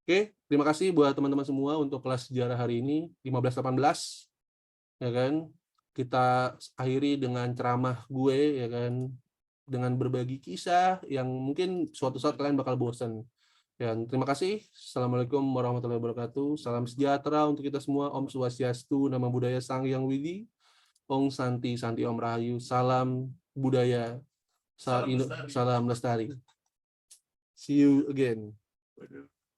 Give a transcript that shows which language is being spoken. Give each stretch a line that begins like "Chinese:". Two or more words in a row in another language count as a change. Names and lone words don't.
Indonesian: Oke, terima kasih buat teman-teman semua untuk kelas sejarah hari ini 15-18, ya kan. Kita akhiri dengan ceramah gue, ya kan, dengan berbagi kisah yang mungkin suatu saat kalian bakal bosan. Dan terima kasih.
Arabic: السلام عليكم ورحمة الله وبركاته.
Indonesian: Salam sejahtera untuk kita semua.
Balinese: Om Swastiastu, Nama Budaya Sang Hyang Widi. Om Santi, Santi Om Rahayu.
Indonesian: Salam budaya. Salam lestari.
English: See you again.